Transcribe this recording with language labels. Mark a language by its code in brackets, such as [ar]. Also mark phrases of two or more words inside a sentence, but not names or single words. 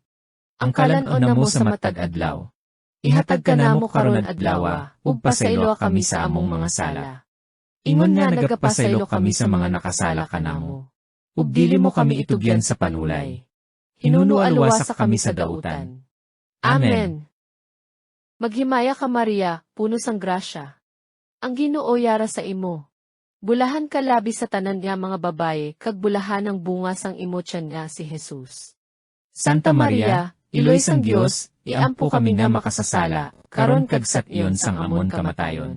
[ceb] Ang kalanon na mo sa matag adlaw. Ihatag ka namo karon adlaw, ug pasaylo kami sa among mga sala. Ingon nga nagapasaylo kami sa mga nakasala kanamo. Ug dili mo kami itugyan sa panulay. Hinunualwasa kami sa dautan. Amen. [hil] Maghimaya ka Maria, puno sang grasya. Ang Ginoo yara sa imo. Bulahan ka labi sa tanan niya mga babaye, kag bulahan ang bunga sang imo tiyan nga si Jesus. Santa Maria, Iloy sang Dios, iampo kami nga makasasala, karon kag sat iyon sang amon kamatayon.